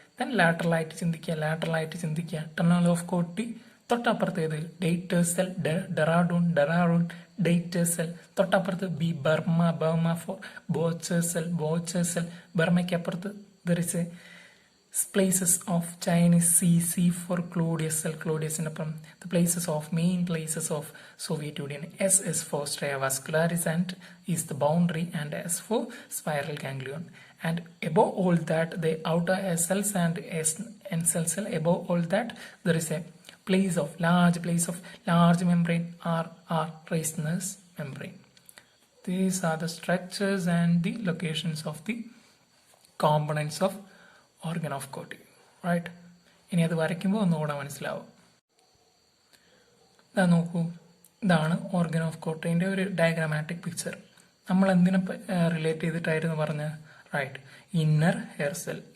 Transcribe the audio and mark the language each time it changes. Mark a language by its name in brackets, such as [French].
[English] Then lateral [Malayalam] ആയിട്ട് ചിന്തിക്കുക. [English] Tunnel of Corti. [Malayalam] തൊട്ടപ്പുറത്തേത് ഡേറ്റർ cell, Dehradun ഡേറ്റർ cell. തൊട്ടപ്പുറത്ത് ബി, ബർമ ഫോർ ബോച്ചർ സെൽ. ബർമയ്ക്ക് അപ്പുറത്ത് [English] There is a places of Chinese. C for Claudius cell. ക്ലോഡിയസിനപ്പുറം main places of Soviet Union. S for stria vascularis and is the boundary, and S for spiral ganglion. And above all that, the outer cells and cell. Above all that, there is a large membrane, R Reisner's membrane. These are the structures and the locations of the components of organ of Corti, right? [Malayalam] ഇനി അത് വരയ്ക്കുമ്പോൾ ഒന്നുകൂടെ മനസ്സിലാവും. ഇതാ നോക്കൂ, ഇതാണ് organ of കോർട്ടിന്റെ ഒരു diagrammatic picture. നമ്മൾ എന്തിനെ റിലേറ്റ് ചെയ്തിട്ടായിരുന്നു പറഞ്ഞത്? Right, inner hair cell.